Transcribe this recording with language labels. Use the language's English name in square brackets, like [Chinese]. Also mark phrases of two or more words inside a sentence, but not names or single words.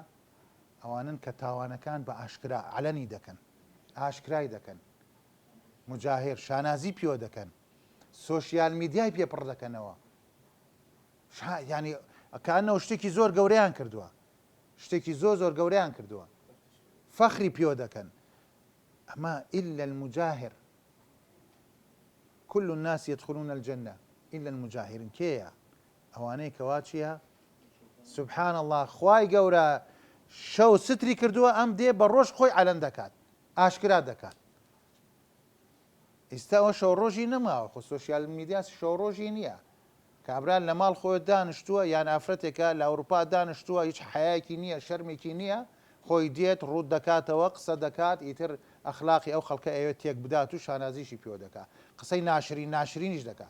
[Central Kurdish] ئەوانن کە تاوانەکان بە ئاشکرا عەلەنی دەکەن، ئاشکرای دەکەن، مجاهر شانازی پێوە دەکەن، [English] social media [Central Kurdish] پێپڕ دەکەنەوە، ینی کەئەنەوە شتێکی زۆر گەورەیان کردووە، شتێکی زۆر گەورەیان کردووە، فەخری پێوە دەکەن. [Arabic] ئەمە إلا المجاهر، كل الناس يدخلون الجنة إلا المجاهرين. [Central Kurdish] کێیە؟ ئەوانەی کەوا چییە؟ [Arabic] سبحان الله، [Central Kurdish] خوای گەورە شەو ستری کردووە، ئەم دێ بە ڕۆژ خۆی عەلەن دەکات، ئاشکرا دەکات. ئێستا ئەوە شەو ڕۆژی نەماوە، خۆ [English] social media [Central Kurdish] شەو ڕۆژی نییە. کابرا لە ماڵ خۆی دانیشتووە یان ئافرەتێکە لە ئەوروپا دانیشتووە، هیچ حەیاکی نییە، شەرمێکی نییە، خۆی دێت ڕوود دەکاتەوە، قسە دەکات، ئیتر ئەخلاقی ئەو خەڵکە ئەوێت تێک بدات و شانازیشی پێوە دەکات، قسەی ناشرینیش دەکات.